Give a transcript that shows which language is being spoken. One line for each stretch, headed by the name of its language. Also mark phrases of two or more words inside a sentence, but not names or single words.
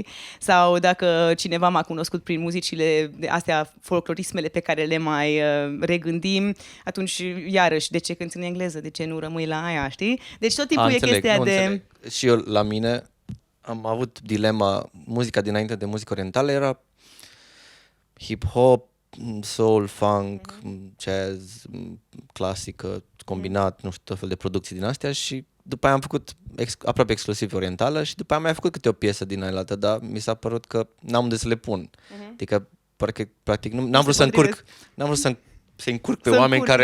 Romanian: Sau dacă cineva m-a cunoscut prin muzicile astea, folclorismele pe care le mai regândim, atunci iarăși, de ce cânti în engleză? De ce nu rămâi la aia, știi? Deci tot timpul e chestia de... Înțeleg. Și eu la mine am avut dilema, muzica dinainte de muzică orientală era hip-hop, soul, funk, jazz, clasică, combinat, nu știu, tot fel de producții din astea și după aia am făcut aproape exclusiv orientală și după aia am mai făcut câte o piesă din aia altă, dar mi s-a părut că n-am unde să le pun. Adică, practic, n-am vrut să încurc, să încurc pe oameni care...